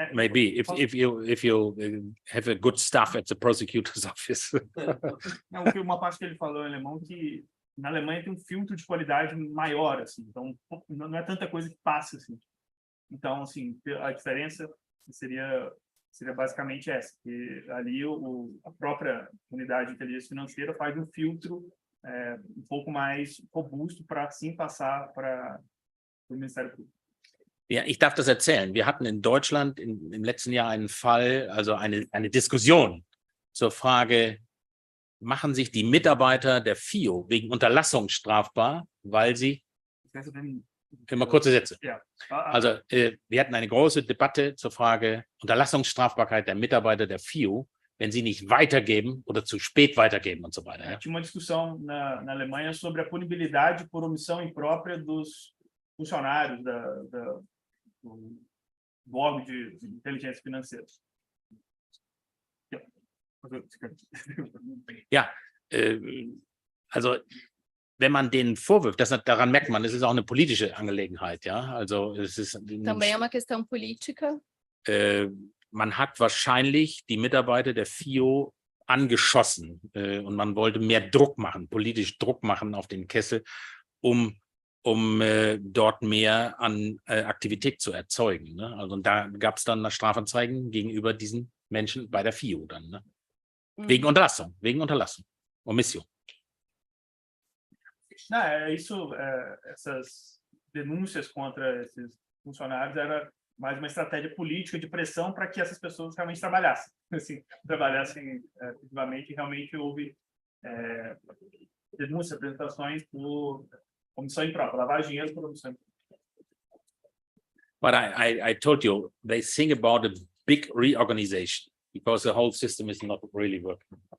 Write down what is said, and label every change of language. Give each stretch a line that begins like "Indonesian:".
English: Maybe if you have a good staff at the prosecutor's office.
Portuguese: Uma parte que ele falou em alemão que na Alemanha tem um filtro de qualidade maior, assim. Então não é tanta coisa que passa, assim. Então, assim, a diferença seria basicamente essa, que ali a própria unidade de inteligência financeira faz um filtro um pouco mais robusto para assim passar para o Ministério Público.
German: Ja, ich darf das erzählen. Wir hatten in Deutschland im letzten Jahr einen Fall, also eine Diskussion zur Frage, machen sich die Mitarbeiter der FIO wegen Unterlassung strafbar, weil sie... Immer kurze Sätze. Ja. Also wir hatten eine große Debatte zur Frage Unterlassungsstrafbarkeit der Mitarbeiter der FIO, wenn sie nicht weitergeben oder zu spät weitergeben und so weiter. Ja?
Portuguese: Tinha uma discussão na Alemanha sobre a punibilidade por omissão imprópria dos funcionários do órgão de inteligência financeira.
German: Ja, also wenn man denen vorwirft, daran merkt man, es ist auch eine politische Angelegenheit, ja. Also es ist
Portuguese: também é uma questão política.
German: Man hat wahrscheinlich die Mitarbeiter der FIO angeschossen und man wollte mehr Druck machen, politisch Druck machen auf den Kessel, um dort mehr an Aktivität zu erzeugen. Ne? Also da gab es dann Strafanzeigen gegenüber diesen Menschen bei der FIO dann. Ne? Wegen Unterlassung, Omission.
Portuguese: Não, essas denúncias contra esses funcionários era mais uma estratégia política de pressão para que essas pessoas realmente trabalhassem. Assim, efetivamente, realmente houve denúncias, apresentações por omissão imprópria, lavar dinheiro por omissão imprópria.
English: But I told you, they think about a big reorganization because the whole system is not really working.